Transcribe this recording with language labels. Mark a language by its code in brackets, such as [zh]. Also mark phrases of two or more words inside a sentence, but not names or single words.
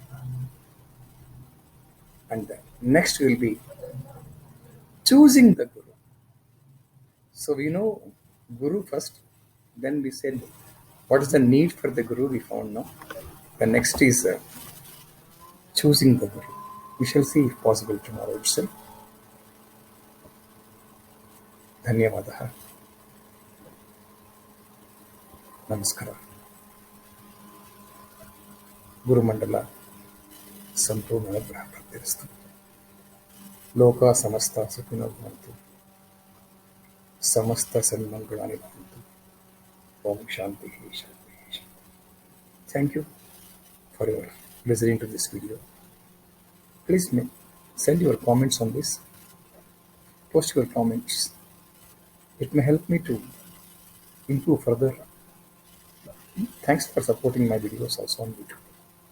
[en] And then next will be choosing the Guru. So we know Guru first, then we said what is the need for the Guru we found now. The next is choosing the Guru. We shall see if possible tomorrow itself. [kn] ಧನ್ಯವಾದ ನಮಸ್ಕಾರ [sa] ಗುರುಮಂಡಲ ಸಂಪೂರ್ಣ ಅನುಗ್ರಹ ಪ್ರಾಪ್ತಿರಸ್ತು ಲೋಕ ಸಮಸ್ತ ಸುಖಿನೋ ಭವಂತು ಸಮಸ್ತ ಸನ್ಮಂಗಳಾನಿ ಭವಂತು ಓಂ ಶಾಂತಿ ಶಾಂತಿ ಶಾಂತಿ. [en] Thank you for your listening to this video. Please send your comments on this. Post your comments. It may help me to improve further. Thanks for supporting my videos also on YouTube.